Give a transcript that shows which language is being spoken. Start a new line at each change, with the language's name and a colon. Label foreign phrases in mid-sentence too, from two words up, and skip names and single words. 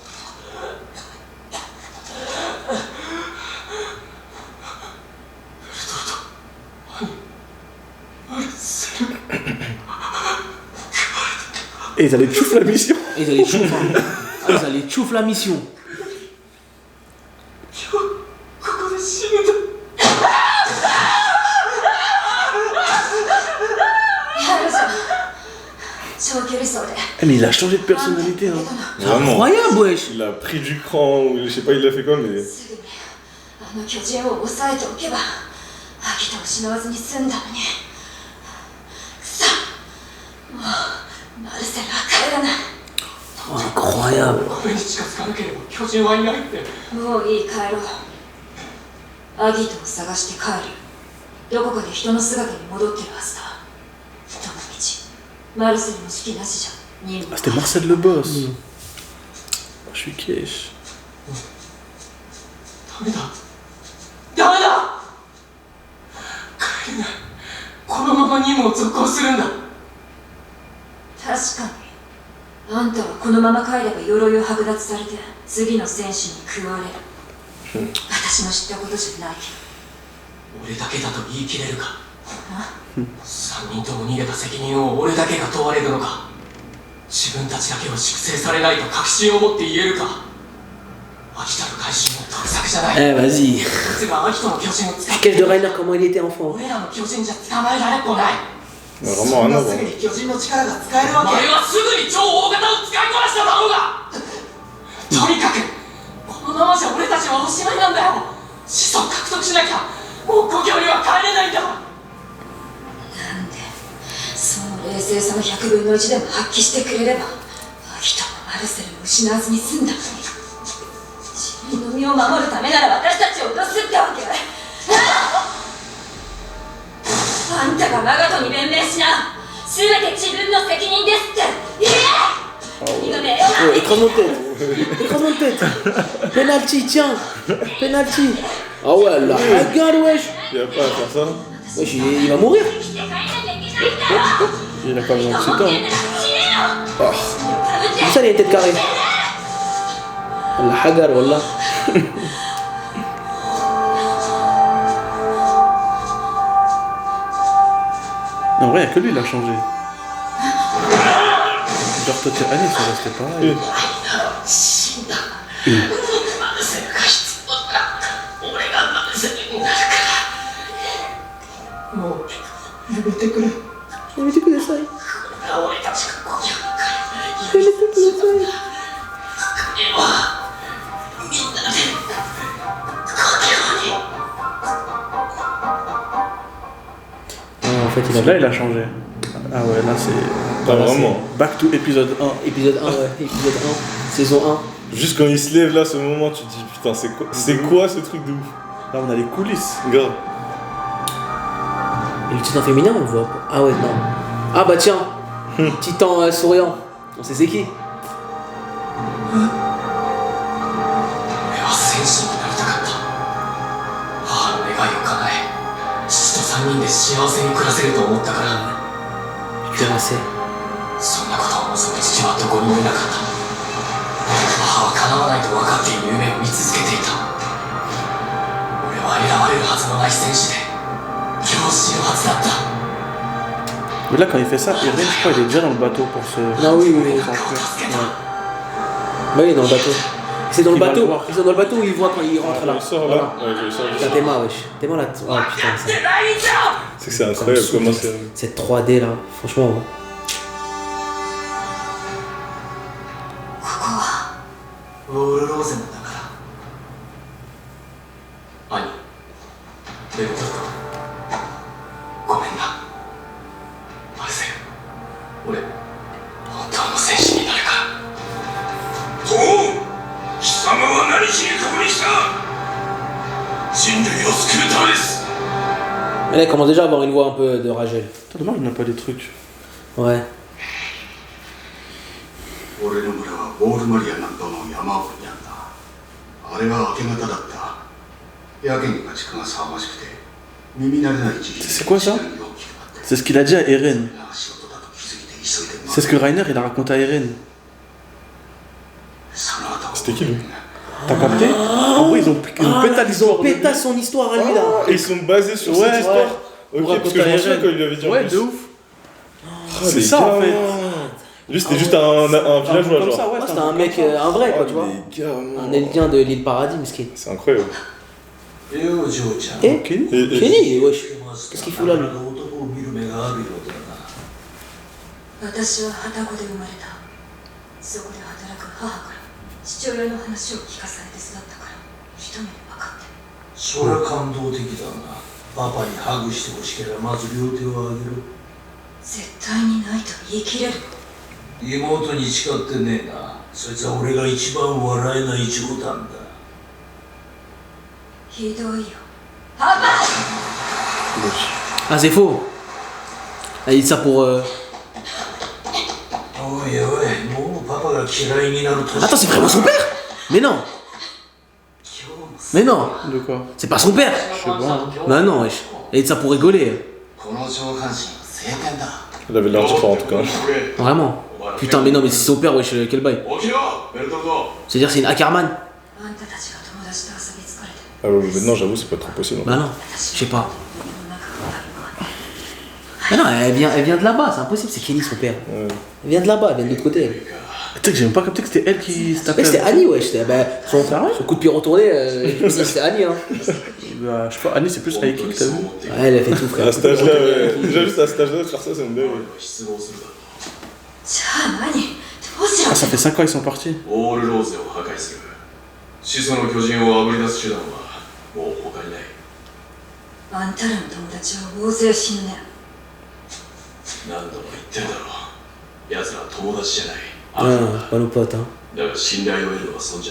French: Et ils allaient chouffer la mission. Et ils allaient chouffer. Ah, ils allaient chouffer la mission.
Japanese: ここで死ぬんだ。やるじゃん。長距離走で
French: Eh, mais il a changé de personnalité. Hein. Vraiment. Incroyable, wesh. Il a pris du cran, ou je sais pas, il a fait quoi, mais.
Japanese: すぐにあの巨人を抑えておけば秋田を失わずに済んだのにくそもうマルセルは帰らない
French: Incroyable.
Japanese: 壁に近づかなければ巨人はいないって。もういい帰ろうアギトを探して帰るどこかで人の姿に戻ってるはずだどの道マルセルの指揮なしじゃ任
French: Ah,
Japanese: 務
French: c'était Marcel le boss. Je suis cash.
Japanese: ダメだ。ダメだ。帰れない。このまま任務を続行するんだ。確かにあんたはこのまま帰れば鎧を剥奪されて次の戦士に食われる私の知ったことじゃない俺だけだと言い切れるか。3人とも逃げた責任を俺だけが問われるのか。自分たちだけは粛清されないと確信を持って言えるか。秋田の回収も得策じゃない。
French: Eh, vas-y.
Japanese: こいつが秋田の巨人を使っ
French: Sketch
Japanese: て
French: de Rainer, comment il était enfant.
Japanese: 俺らの巨人じゃ捕まえられっこない。
French: Vraiment
Japanese: そん
French: un
Japanese: な
French: ordre.
Japanese: すぐに巨人の力が使えるわけ。お前はすぐに超大型を使いこなしただろうが。とにかくこのままじゃ俺たちはおしまいなんだよ。子孫獲得しなきゃもう故郷には帰れないんだ。なんでその冷静さの100分の1でも発揮してくれれば秋田もマルセルも失わずに済んだのに国を守るためなら私たちを脅すってわけ。あんたがマガトに弁明しな。全て自分の責任ですって言え。何がねえよ。
French: Oh, écrase-moi tête. Écrase-moi tête. Penalty, tiens. Penalty. Ah ouais, la regarde, wesh. Il a pas à faire ça. Wesh, il va mourir. Il a pas besoin de ce temps. Hein. Comme ça, il a une tête carrée. La hagar, wallah. En vrai, il n'y a que lui, il a changé. Genre, toi, t'es Annie, ça restait pareil.
Japanese: やめてください。やめてください。
French: En fait, Là, il a changé. Ah ouais, là, c'est. Pas là, vraiment. c'est
English: Back to
French: épisode 1. Épisode 1, ouais, épisode 1, saison 1. Juste quand il se lève là, ce moment, tu te dis putain, c'est quoi ce truc de ouf? Là, on a les coulisses. Grave. Et le titan féminin, on le voit pas. Ah ouais, non. Ah bah tiens, titan souriant. On sait c'est qui?
Japanese: 俺は戦士になりたかった。母の願いを叶え、父と3人で幸せに暮らせると思ったから。
French: Cuirassé.
Japanese: そんなことを望む父はどこにもいなかった。母は叶わないと分かっている夢を見続けていた。俺は選ばれるはずのない戦士で、今日死ぬはずだった。
French: Mais là, quand il fait ça, Eren, je crois, il est déjà dans le bateau pour se. Ah oui, oui, oui. s'enfuir. Bah oui, dans le bateau. C'est dans le Il va le bateau. voir. C'est dans le bateau où il voit quand il rentre là. Il sort Voilà. là. Ouais, il sort Putain, Théma, wesh. Théma là. Oh putain, ça. C'est que c'est incroyable comment c'est. Cette 3D là, franchement. Ouais.
Japanese: ここはウォールローゼンの中だ。兄、レオタルト、ごめんな。マルセル、俺、本当の戦士になるから。とう、貴様は何しにここに来た？人類を救うためです。
French: Mais là, il commence déjà à avoir une voix un peu de Ragel. Putain, dommage, on n'a pas des trucs. Ouais.
Japanese: 俺の村はウォールマリア南東の山奥にあった。あれは明け方だった。やけに家畜が騒がしくて耳慣れない地域。
French: C'est quoi ça? C'est ce qu'il a dit à Eren. C'est ce que Reiner il a raconté à Eren. C'était qui lui? T'as capté? En gros, ils ont pété l'histoire. Péta son histoire à lui là. Et ils sont basés sur Ouais, cette histoire. ouais. Ok, Pour parce que je raconter me à souviens Eren. quand il lui avait dit en Ouais, plus. de ouf. C'est ça, en fait. Lui c'était juste un villageois Comme genre. ça, ouais, C'était un mec, un vrai quoi, tu vois. Les gars, Un Elvien de l'île Paradis, miskin. c'est incroyable.
Japanese: レオ嬢ちゃん。
French: Eh Ok. Kenny, wesh. Qu'est-ce qu'il fout là lui?
Japanese: 男を見る目があるようだな。私は旅籠で生まれた。そこで働く母から父親の話を聞かされて育ったから一目で分かって。そりゃ感動的だな。パパにハグしてほしければまず両手をあげる。絶対にないと言い切れる。妹に誓ってねえな。そいつは俺が一番笑えない冗談だ。ひどいよ。パパ
French: Ah, c'est faux. Elle dit ça pour.
Japanese: おいおい、もうパパが嫌いになる年。
French: Attends, c'est vraiment son père? Mais non. Mais non. De quoi? C'est pas son père. Je sais pas. Hein. Bah non, wesh. Elle dit ça pour rigoler.
Japanese: この上半身は晴天だ。
French: Il avait l'air différent en tout cas. Vraiment. Putain, mais non, mais c'est son père, wesh, quel bail.
Japanese: 起きろ、ベルトルト。
French: C'est-à-dire, c'est une Ackerman?
Japanese: あんたたちが友達と遊び疲れて
French: Ah ouais, maintenant j'avoue c'est pas trop possible. Bah non, je sais pas.
Japanese: 俺の中を歩くわ。
French: Mais non, elle vient de là-bas, c'est impossible, c'est Kenny son père. Ouais. Elle vient de là-bas, elle vient de l'autre côté. Elle. Tu sais que j'ai même pas capté que c'était elle qui se tapait. Mec, c'était Annie, wesh. Bah, son coup de pied retourné, c'était Annie, hein. Bah, je sais pas, Annie c'est plus
English: high kick,
French: t'as vu? Ouais, elle a fait tout, frère. À cet âge-là, ouais. Déjà juste à cet âge-là, faire ça, c'est une dingue.
Japanese: 失望するだろう。じゃあ何どうしろ
French: Ah, ça fait 5 ans ils sont partis.
Japanese: オールローゼを破壊する。始祖の巨人をあぶり出す手段はもう他にない。あんたらの友達は大勢死ぬね。何度も言ってるだろう。奴らは友達じゃない。
French: Ouais, pas nos potes, hein.